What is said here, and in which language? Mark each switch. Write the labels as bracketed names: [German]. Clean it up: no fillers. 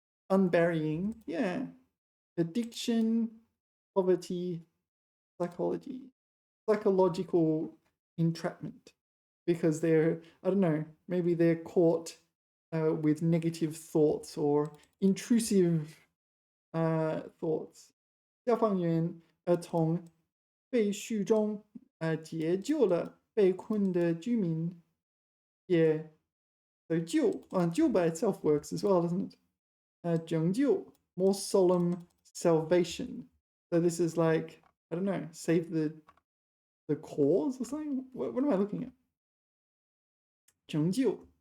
[English] Unburying. Yeah. Addiction, poverty, psychology. Psychological entrapment. Because they're, I don't know, maybe they're caught with negative thoughts or intrusive thoughts. [Chinese] 消防员从废墟中解救了被困的居民。 [English] Yeah, so 救 by itself works as well, doesn't it? 拯救, more solemn salvation. So this is like, I don't know, save the cause or something? What am I looking at? 拯救.